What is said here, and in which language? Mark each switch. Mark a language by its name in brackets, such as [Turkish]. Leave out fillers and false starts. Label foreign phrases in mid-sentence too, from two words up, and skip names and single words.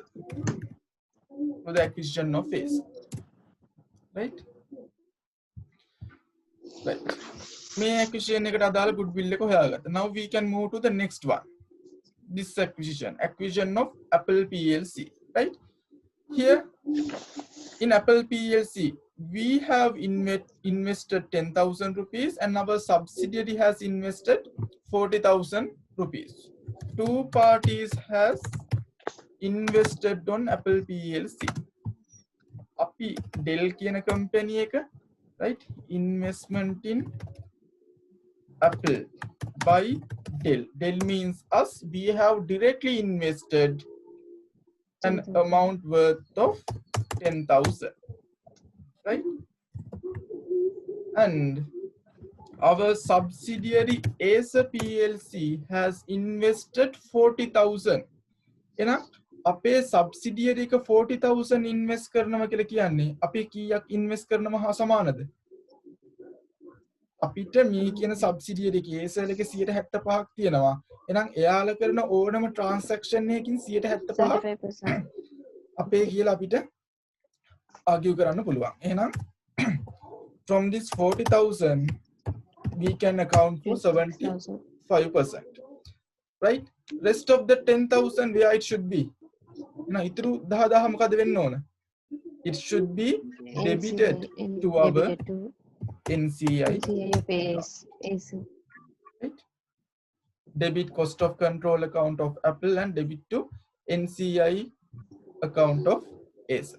[English] For the acquisition of ASA. Right? Right. [Sinhala] May acquisition එකට අදාළ goodwill එක හොයාගත්තා. [English] Now we can move to the next one. This acquisition of Apple PLC. Right? Here in Apple PLC, we have invested 10,000 rupees and our subsidiary has invested 40,000 rupees. Two parties has invested on Apple PLC. [Sinhala] Api Dell කියන company එක, [English] right? Investment in Apple by Dell. Dell means us. We have directly invested an amount worth of 10,000. Right? And our subsidiary ASA PLC has invested 40,000. [Sinhala] එහෙනම් අපේ subsidiary එක 40,000 invest කරනවා කියලා කියන්නේ අපි කීයක් invest කරනවා හා සමානද? අපිට මේ කියන subsidiary එකේ ASA එකේ 75ක් තියෙනවා. එහෙනම් එයාලා කරන ඕනම transaction එකකින් 75% අපේ කියලා අපිට argue කරන්න පුළුවන්. එහෙනම් [English] from this 40,000 we can account for 75%. Right? Rest of the 10,000 where it should be? Now, [Sinhala] ඉතුරු 10,000 මොකද වෙන්න ඕන? [English] It should be debited to our NCI. Right? Debit cost of control account of Apple and debit to NCI account of ASA.